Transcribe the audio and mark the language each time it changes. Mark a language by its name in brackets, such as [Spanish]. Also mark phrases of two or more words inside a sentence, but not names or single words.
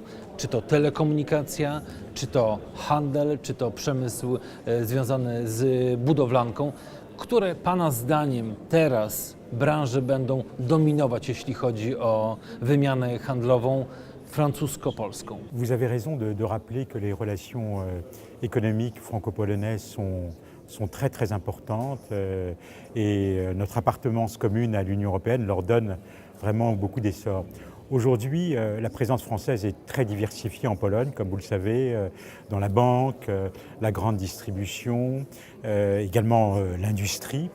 [Polish] Czy to telekomunikacja, czy to handel, czy to przemysł związany z budowlanką. Które pana zdaniem teraz branże będą dominować, jeśli chodzi o wymianę handlową francusko-polską? [French] Vous avez raison de rappeler que les relations économiques franco-polonaises sont très importantes et notre appartenance commune à l'Union européenne leur donne vraiment beaucoup d'essor. Aujourd'hui, la présence française est très diversifiée en Pologne, comme vous le savez, dans la banque, la grande distribution, également l'industrie.